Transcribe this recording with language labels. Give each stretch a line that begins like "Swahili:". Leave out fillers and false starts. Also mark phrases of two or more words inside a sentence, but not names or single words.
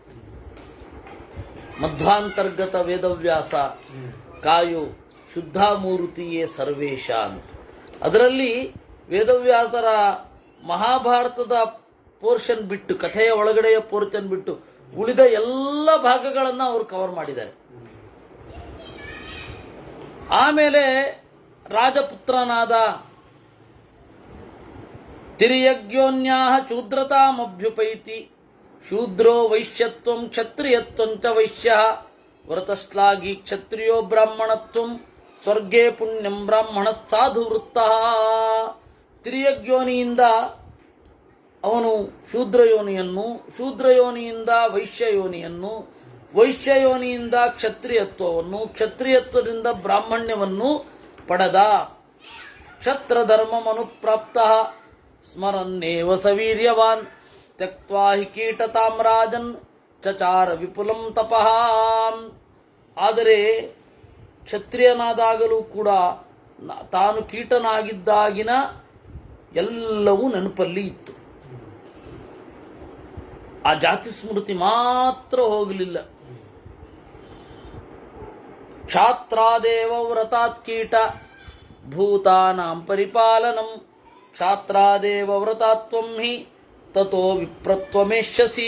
Sanskrit: ಮಧ್ವಾಂತರ್ಗತ ವೇದವ್ಯಾಸ ಕಾಯೋ ಶುದ್ಧಾಮೂರ್ತಿಯೇ ಸರ್ವೇಶ ಅಂತ.
Kannada: ಅದರಲ್ಲಿ ವೇದವ್ಯಾಸರ ಮಹಾಭಾರತದ ಪೋರ್ಷನ್ ಬಿಟ್ಟು, ಕಥೆಯ ಒಳಗಡೆಯ ಪೋರ್ಷನ್ ಬಿಟ್ಟು ಉಳಿದ ಎಲ್ಲ ಭಾಗಗಳನ್ನು ಅವರು ಕವರ್ ಮಾಡಿದ್ದಾರೆ. ಆಮೇಲೆ ರಾಜಪುತ್ರನಾದ
Sanskrit: ತಿರ್ಯಜ್ಞೋನ್ಯಾ ಶೂದ್ರತಾಮಭ್ಯುಪೈತಿ ಶೂದ್ರೋ ವೈಶ್ಯತ್ವಂ ಕ್ಷತ್ರಿಯತ್ವಂಚ ವೈಶ್ಯ ವ್ರತಶ್ಲಾಘಿ ಕ್ಷತ್ರಿಯೋ ಬ್ರಾಹ್ಮಣತ್ವಂ ಸ್ವರ್ಗೇ ಪುಣ್ಯಂ ಬ್ರಾಹ್ಮಣ ಸಾಧು ವೃತ್ತ.
Kannada: ತಿರ್ಯಜ್ಞೋನಿಯಿಂದ ಅವನು ಶೂದ್ರಯೋನಿಯನ್ನು, ಶೂದ್ರಯೋನಿಯಿಂದ ವೈಶ್ಯಯೋನಿಯನ್ನು, ವೈಶ್ಯಯೋನಿಯಿಂದ ಕ್ಷತ್ರಿಯತ್ವವನ್ನು, ಕ್ಷತ್ರಿಯತ್ವದಿಂದ ಬ್ರಾಹ್ಮಣ್ಯವನ್ನು ಪಡೆದ.
Sanskrit: ಕ್ಷತ್ರಧರ್ಮಮನುಪ್ರಾಪ್ತ ಸ್ಮರನ್ನೇವ ಸವೀರ್ಯವಾನ್ ತ್ಯಕ್ತ್ವಾ ಹಿ ಕೀಟತಾಂ ರಾಜನ್ ಚಚಾರ ವಿಪುಲಂ ತಪಃ.
Kannada: ಆದರೆ ಕ್ಷತ್ರಿಯನಾದಾಗಲೂ ಕೂಡ ತಾನು ಕೀಟನಾಗಿದ್ದಾಗಿನ ಎಲ್ಲವೂ ನೆನಪಲ್ಲಿ ಇತ್ತು. ಆ ಜಾತಿ ಸ್ಮೃತಿ ಮಾತ್ರ ಹೋಗಲಿಲ್ಲ.
Sanskrit: ಕ್ಷಾತ್ರಾದೇವ ವ್ರತಾತ್ ಕೀಟ ಭೂತಾನಾಂ ಪರಿಪಾಲನಂ ಕ್ಷಾತ್ರಾದೇವ ವ್ರತಾತ್ವಂ ಹಿ ತಥೋ ವಿಪ್ರತ್ವಮೇಷ್ಯಸಿ.